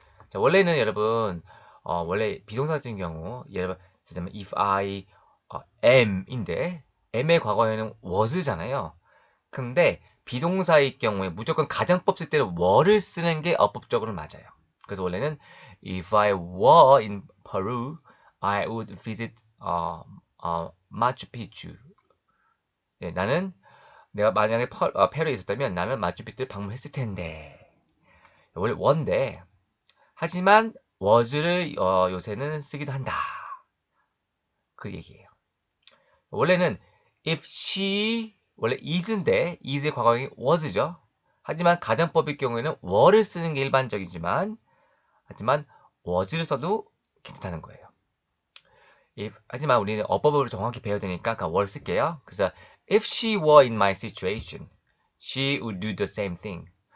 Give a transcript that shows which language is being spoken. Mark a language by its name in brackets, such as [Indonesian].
[Korean] 자, 원래는 여러분 원래 비동사 같은 경우 예를 들면 [English] if I am [Korean] 인데 am의 과거에는 was잖아요. 근데 비동사의 경우에 무조건 가정법 쓸 때는 were를 쓰는 게 어법적으로 맞아요. 그래서 원래는 [English] if I were in Peru, I would visit Machu Picchu. [Korean] 네, 나는 내가 만약에 페루에 있었다면 나는 마추픽추를 방문했을 텐데. 원래 원데 하지만 was를 요새는 쓰기도 한다. 그 얘기예요. 원래는 if she 원래 is인데 is의 과거형이 was죠. 하지만 가정법의 경우에는 were를 쓰는 게 일반적이지만 하지만 was를 써도 괜찮다는 거예요. 하지만 우리는 어법을 정확히 배워야 되니까 그냥 were 쓸게요. 그래서 [English] if she were in my situation, she would do the same thing.